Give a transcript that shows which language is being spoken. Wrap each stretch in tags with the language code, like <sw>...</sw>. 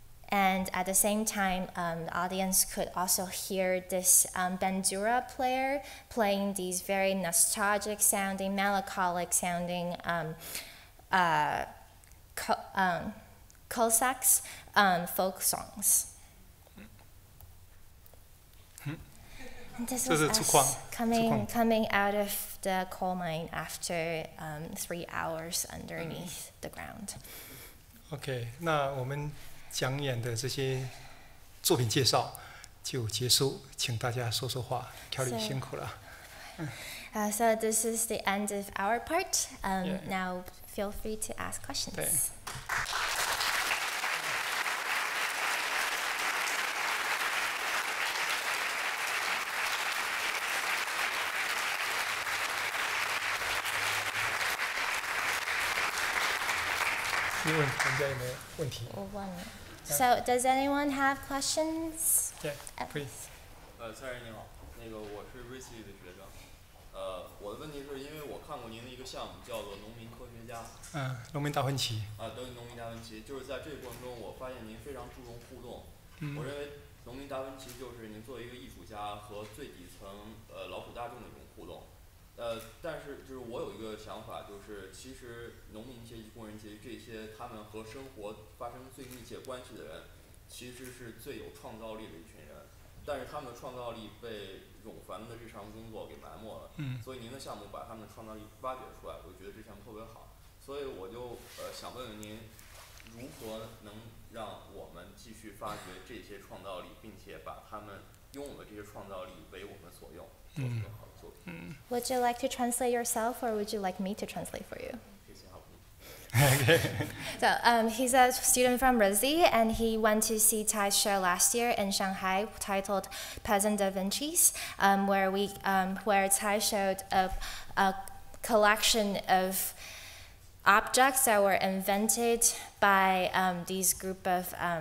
<en>And at the same time, the audience could also hear this bandura player playing these very nostalgic sounding, melancholic sounding Cossacks folk songs. And this was us coming out of the coal mine after 3 hours underneath the ground.</en> <zh>OK， 那我们讲演的这些作品介绍就结束，请大家说说话。 Kelly 辛苦了。</zh> <en>So this is the end of our part. Now feel free to ask questions.</en> <zh>对。你问人家有没有问题？我问了。</zh> <en>So does anyone have questions? Yeah, please.</en> <zh>Sorry， 你好，我是瑞奇的学生。我的问题是因为我看过您的一个项目叫做农民科学家。农民达芬奇。对，农民达芬奇，就是在这个过程中，我发现您非常注重互动。我认为农民达芬奇就是您作为一个艺术家和最底层劳苦大众的一种互动。但是就是我有一个想法，就是其实农民阶级、工人阶级这些，他们和生活发生最密切关系的人，其实是最有创造力的一群人。但是他们的创造力被冗繁的日常工作给埋没了。所以您的项目把他们的创造力挖掘出来，我觉得这项目特别好。所以我就想问问您，如何能让我们继续发掘这些创造力，并且把他们拥有的这些创造力为我们所用，做出更好的作品。</zh> <en>Would you like to translate yourself, or would you like me to translate for you? So he's a student from RISD, and he went to see Tai's show last year in Shanghai, titled Peasant Da Vinci's, where Tai showed a collection of objects that were invented by these group of</en>